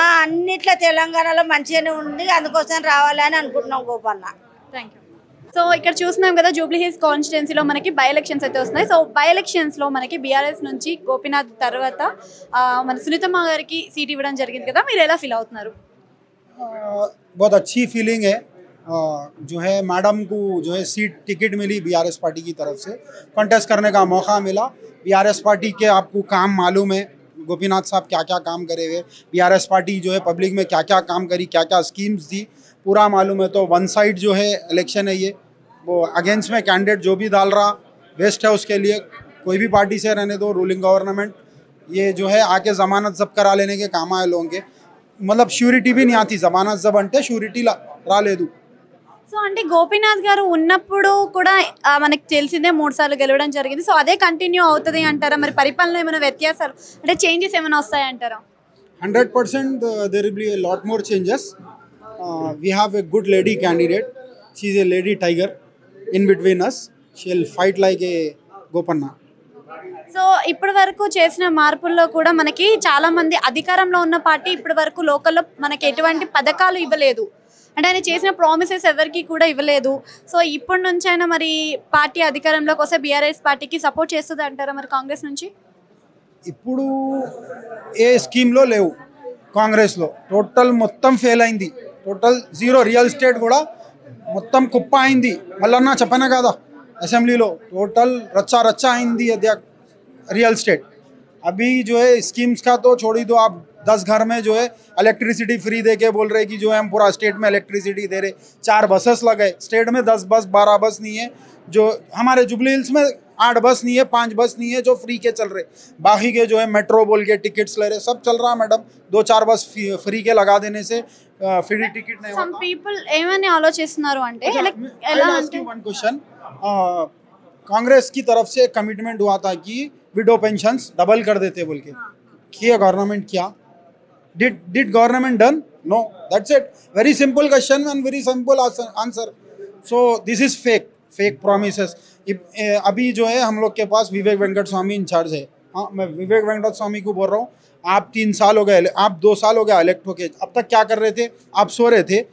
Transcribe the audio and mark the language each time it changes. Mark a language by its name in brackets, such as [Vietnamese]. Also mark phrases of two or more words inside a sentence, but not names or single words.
[Telugu] అన్నిట్లో తెలంగాణలో మంచిగానే ఉంది, అందుకోసం రావాలని అనుకుంటున్నాం గోపన్న. [English] thank you. [Telugu] సో ఇక్కడ చూస్తున్నాం కదా, జూబ్లీ హిల్స్ కాన్స్టిట్యున్సీలో మనకి [English] by elections [Telugu] అయితే వస్తున్నాయి. సో [English] by elections [Telugu] మనకి బీఆర్ఎస్ నుంచి గోపీనాథ్ తర్వాత మన సునీతమ్మ గారికి సీట్ ఇవ్వడం జరిగింది కదా, మీరు ఎలా ఫీల్ అవుతున్నారు? [Hindi] बहुत अच्छी फीलिंग है। जो है मैडम को जो है [English] seat ticket [Hindi] मिली बीआरएस पार्टी की तरफ से, कंटेस्ट करने का मौका मिला। बीआरएस पार्टी के आपको काम मालूम है, गोपीनाथ साहब क्या क्या काम करे हुए, बीआरएस पार्टी जो है पब्लिक में क्या क्या काम करी, क्या क्या स्कीम्स दी, पूरा मालूम है। तो [English] one side [Hindi] जो है इलेक्शन है ये, वो अगेंस्ट में कैंडिडेट जो भी डाल रहा बेस्ट है उसके लिए। कोई भी पार्टी से रहने दो, [English] ruling government [Hindi] ये जो है आके ज़मानत जब्त करा लेने के काम आए लोगों के, मतलब श्यूरिटी भी नहीं आती, जमानत जब अंटे श्यूरिटी रा ले दू। [Telugu] సో అంటే గోపీనాథ్ గారు ఉన్నప్పుడు కూడా మనకు తెలిసిందే 3 సార్లు గెలవడం జరిగింది. సో అదే కంటిన్యూ అవుతుంది అంటారా? మరి పరిపాలన ఏమైనా వ్యత్యాసాలు అంటే చేంజెస్ ఏమైనా వస్తాయంటారా? [English] 100% there will be a lot more changes. We have a good lady candidate. She is a lady tiger in between us. She will fight like a Gopanna. [Telugu] సో ఇప్పటి వరకు చేసిన మార్పుల్లో కూడా మనకి చాలా మంది అధికారంలో ఉన్న పార్టీ ఇప్పటి వరకు లోకల్లో మనకి ఎటువంటి పథకాలు ఇవ్వలేదు, అంటే ఆయన చేసిన ప్రామిసెస్ ఎవరికి కూడా ఇవ్వలేదు. సో ఇప్పటి నుంచి అయినా మరి పార్టీ అధికారంలోకి వస్తే బీఆర్ఎస్ పార్టీకి సపోర్ట్ చేస్తుంది అంటారా మరి కాంగ్రెస్ నుంచి? ఇప్పుడు ఏ స్కీమ్లో లేవు కాంగ్రెస్లో, టోటల్ మొత్తం ఫెయిల్ అయింది, [English] total zero. real estate [Telugu] కూడా మొత్తం కుప్ప అయింది. మళ్ళన్నా చెప్పనా కదా అసెంబ్లీలో, టోటల్ రచ్చా రచ్చా అయింది [English] real estate. [Hindi] अभी जो है स्कीम्स का तो छोड़ ही दो, आप 10 घर में जो है [English] electricity free [Hindi] दे के बोल रहे कि जो है हम पूरा स्टेट में इलेक्ट्रिसिटी दे रहे। 4 बसेस लगे स्टेट में, 10 बस 12 बस नहीं है। जो हमारे जुबली हिल्स में 8 बस नहीं है, 5 बस नहीं है जो फ्री के चल रहे। बाकी के जो है मेट्रो बोल के टिकट्स ले रहे, सब चल रहा है मैडम। 2-4 बस फ्री के लगा देने से [English] free ticket [Hindi] नहीं [English] some people [Telugu] ఏమని ఆలోచిస్తున్నారు అంటే ఎలా అంటే [English] one question, [Hindi] कांग्रेस की तरफ से कमिटमेंट हुआ था कि [English] widow pensions double [Hindi] कर देते बोल के, किया गवर्नमेंट किया? [English] Did government done? No, that's it. Very simple question and very simple answer. So this is fake promises. [Hindi] अभी जो है हम लोग के पास विवेक वेंकट स्वामी इंचार्ज है। हाँ, मैं विवेक वेंकट स्वामी को बोल रहा हूँ, आप 3 साल हो गए, आप 2 साल हो गया इलेक्ट होके, अब तक क्या कर रहे थे? आप सो रहे थे।